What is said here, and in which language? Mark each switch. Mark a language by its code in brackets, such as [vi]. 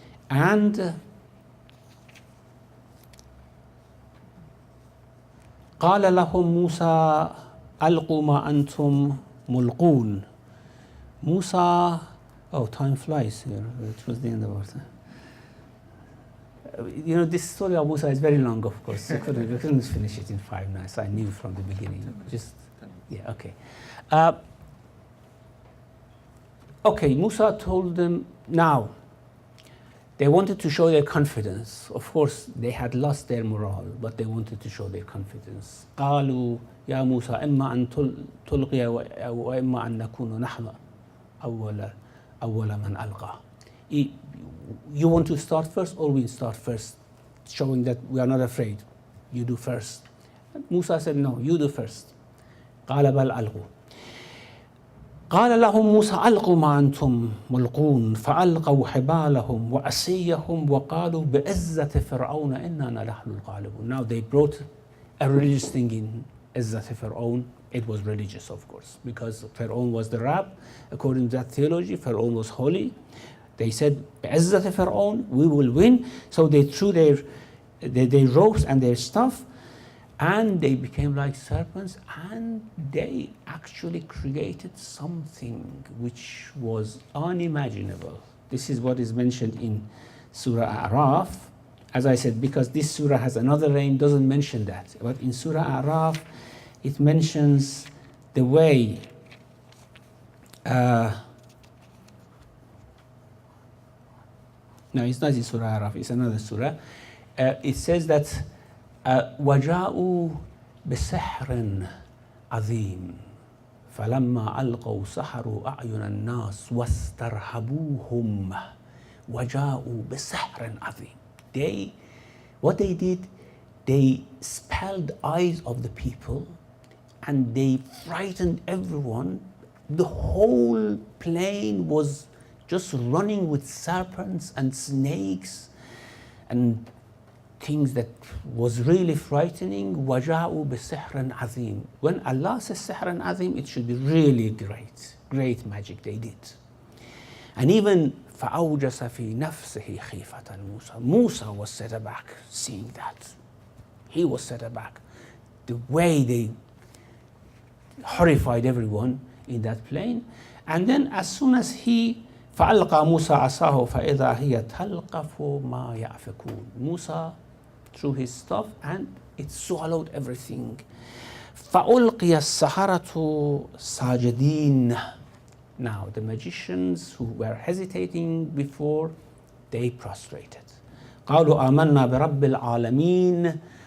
[ar] And قال لهم موسى ألقوا ما أنتم ملقون. [en] Musa, oh, time flies here. It was the end of our time. This story of Musa is very long, of course. We couldn't finish it in 5 nights. I knew from the beginning. Okay. Okay, Musa told them, now, they wanted to show their confidence. Of course, they had lost their morale, but they wanted to show their confidence. [ar] قالوا يا موسى إما أن تلقي وإما أن نكون نحن أول من ألقى. [en] You want to start first or we start first? Showing that we are not afraid. You do first. Musa said, no, you do first. [ar] قال بل ألقوا. قال لهم موسى ألقوا ما أنتم ملقون فألقوا حبالهم وعصيهم وقالوا بعزة فرعون إننا نحن الغالبون. [en] Now they brought a religious thing in [ar] عزة فرعون. [en] It was religious, of course, because Pharaoh was the Rab. According to that theology, Pharaoh was holy. They said, [ar] بعزة فرعون, [en] we will win. So they threw their ropes and their stuff, and they became like serpents, and they actually created something which was unimaginable. This is what is mentioned in Surah A'raf. As I said, because this surah has another name, doesn't mention that. But in Surah A'raf, it mentions the way no, it's not in Surah A'raf, it's another surah. It says that [ar] وَجَاءُوا بِسِحْرٍ عَظِيمٍ فَلَمَّا أَلْقَوْا سَحَرُوا أَعْيُنَ النَّاسِ وَاسْتَرْهَبُوهُمْ وَجَاءُوا بِسِحْرٍ عَظِيمٍ. [en] What they did, they spelled eyes of the people and they frightened everyone. The whole plain was just running with serpents and snakes and things that was really frightening. [ar] وَجَاءُوا بِسِحْرٍ عَظِيمٍ. [en] When Allah says sihr azim, it should be really great magic they did. And even [ar] فَأَوْجَسَ فِي نَفْسِهِ خِيفَةً مُوسَى. [en] Musa was set aback seeing that. He was set aback. The way they horrified everyone, in that plain. And then as soon as he [ar] فَأَلْقَى مُوسَى عَصَاهُ فَإِذَا هِيَ تَلْقَفُ مَا يَأْفِكُونَ. [en] Musa threw his stuff and it swallowed everything. [ar] فَأُلْقِيَ السَّحَرَةُ سَاجِدِينَ. [en] Now the magicians who were hesitating before, they prostrated. [ar] قَالُوا آمَنَّا بِرَبِّ الْعَالَمِينَ.